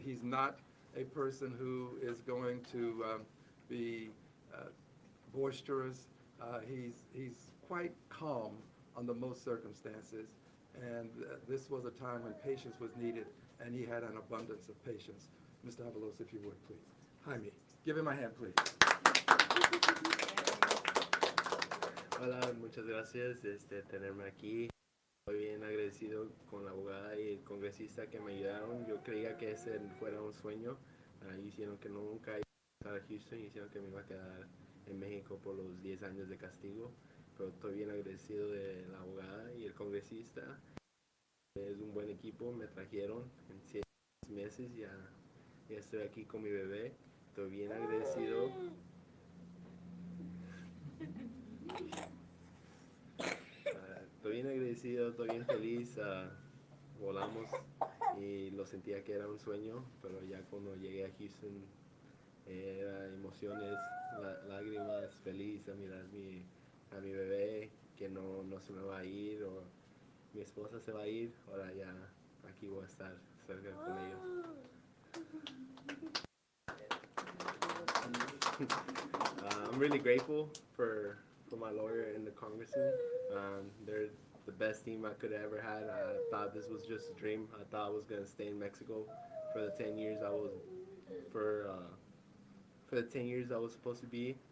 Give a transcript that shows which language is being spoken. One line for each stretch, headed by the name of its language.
English: He's not a person who is going to be boisterous. He's quite calm under most circumstances, and this was a time when patience was needed, and he had an abundance of patience. Mr. Avalos, if you would, please. Jaime, give him a hand, please.
Spanish: Hola, muchas gracias tenerme aquí. Estoy bien agradecido con la abogada y el congresista que me ayudaron. Yo creía que ese fuera un sueño. Hicieron que nunca iba a estar a Houston, hicieron que me iba a quedar en México por los 10 años de castigo. Pero estoy bien agradecido de la abogada y el congresista. Es un buen equipo, me trajeron en 6 meses, ya estoy aquí con mi bebé. Estoy bien agradecido. Estoy bien agradecido, estoy bien feliz. Volamos y lo sentía que era un sueño, pero ya cuando llegué a Houston era emociones, lágrimas, feliz a mirar a mi bebé que no se me va a ir, o mi esposa se va a ir. Ahora ya aquí voy a estar cerca con ellos.
English: I'm really grateful for my lawyer and the congressman. They're the best team I could have ever had. I thought this was just a dream. I thought I was gonna stay in Mexico for the 10 years I was for the 10 years I was supposed to be.